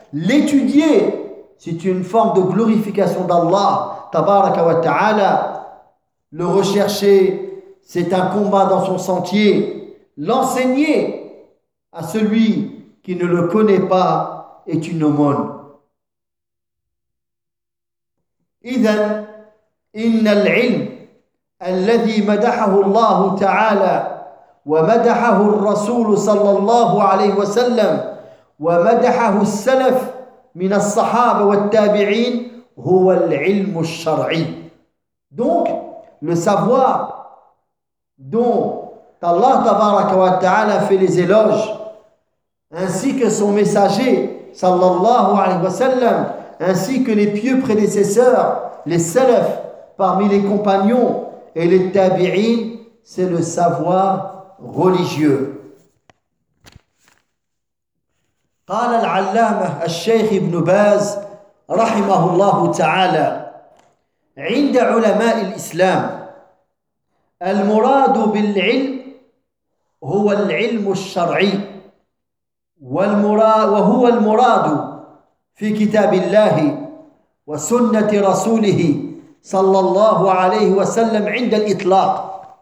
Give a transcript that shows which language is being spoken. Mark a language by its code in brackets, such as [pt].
[fr] L'étudier, c'est une forme de glorification d'Allah, tabaraka wa ta'ala. Le rechercher, c'est un combat dans son sentier. L'enseigner à celui qui ne le connaît pas est une aumône. [ar] Idhan, inna al-ilm alladhi madahahu Allah ta'ala ومدحه الرسول صلى الله عليه وسلم ومدحه السلف من الصحابة والتابعين هو العلم الشرعي. [fr] Donc le savoir dont Allah tabaraka wa ta'ala fait les éloges, ainsi que son messager صلى الله عليه وسلم, ainsi que les pieux prédécesseurs, les salaf parmi les compagnons et les tabi'in, c'est le savoir religieux. [ar] قال العلامة الشيخ ابن باز رحمه الله تعالى عند علماء الإسلام المراد بالعلم هو العلم الشرعي وهو المراد في كتاب الله وسنة رسوله صلى الله عليه وسلم عند الإطلاق